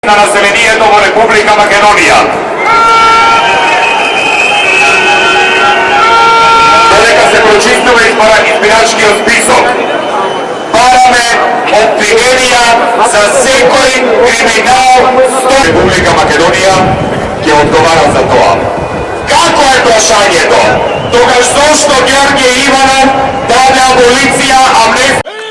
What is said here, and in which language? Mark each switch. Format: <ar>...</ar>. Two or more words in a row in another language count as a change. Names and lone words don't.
<mk>На населението Република Македонија. Додека се прочистује izbiračkиот список, бараме обвиненија за секој криминал. Република Македонија ќе одговара за тоа. Како е прашањето? Тогаш зошто Георги Иванов даде аболиција, амнестија?</mk>